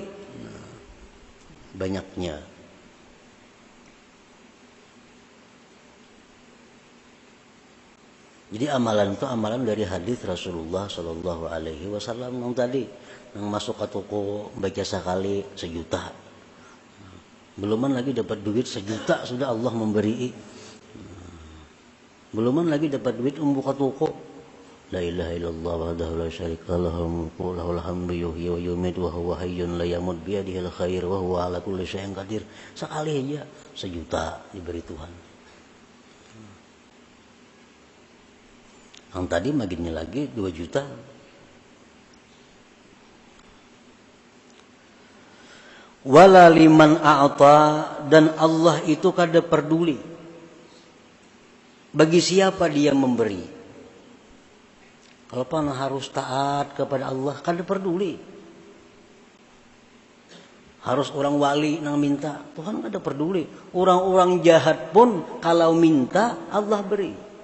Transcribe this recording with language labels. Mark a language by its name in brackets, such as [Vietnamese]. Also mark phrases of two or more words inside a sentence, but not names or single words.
[Banjar] Nah, banyaknya. Jadi amalan itu amalan dari hadis Rasulullah [Arabic] صلى الله عليه وسلم [Banjar] yang tadi, yang masuk ke toko baca sekali 1 juta, beluman lagi dapat duit 1 juta sudah Allah memberi, beluman lagi dapat duit buka toko, [Arabic] لا إله إلا الله وحده لا شريك له له الحمد يحيي ويميت وهو حي لا يموت بيده الخير وهو على كل شيء قدير. [Banjar] Sekali aja 1 juta diberi Tuhan. Yang tadi maginnya lagi 2 juta. [Arabic] ولا لمن أعطى, [Banjar] dan Allah itu kada peduli bagi siapa dia memberi. Kalau pan harus taat kepada Allah kada peduli. Harus orang wali nang minta, Tuhan kada peduli. [Indonesian] Orang-orang jahat pun kalau minta Allah beri.